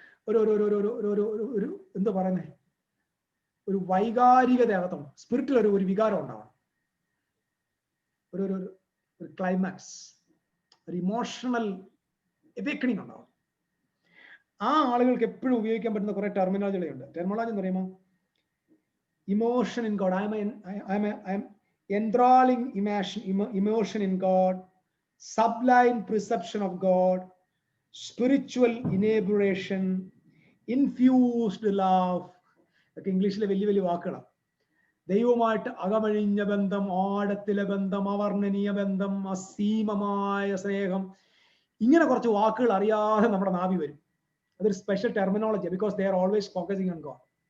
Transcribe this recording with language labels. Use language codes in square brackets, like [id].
[ml] ഒരു ഒരു ഒരു ഒരു ഒരു ഒരു ഒരു എന്താ പറയുന്നത്, ഒരു വൈകാരികത അകത്തുണ്ട്, സ്പിരിറ്റിൽ ഒരു വികാരം ഉണ്ടാവണം, ഒരു ഒരു ഒരു ക്ലൈമാക്സ്, ഒരു ഇമോഷണൽ എവേക്കണിങ് ഉണ്ടാവും. ആ ആളുകൾക്ക് എപ്പോഴും ഉപയോഗിക്കാൻ പറ്റുന്ന കുറെ ടെർമിനോളജികളുണ്ട്. ടെർമിനോളജി എന്ന് പറയുമ്പോൾ [en] Emotion in God, I'm enthralling emotion in God, sublime perception of God, spiritual inebriation, infused love. [ml] ഒക്കെ ഇംഗ്ലീഷിലെ വലിയ വലിയ വാക്കുകളാണ്. ദൈവവുമായിട്ട് അകമഴിഞ്ഞ ബന്ധം, ആഴത്തിലെ ബന്ധം, അവർണ്ണനീയ ബന്ധം, അസീമമായ സ്നേഹം, ഇങ്ങനെ കുറച്ച് വാക്കുകൾ അറിയാതെ നമ്മുടെ നാവി വരും. [en] അതൊരു special terminology, because they are always focusing on God.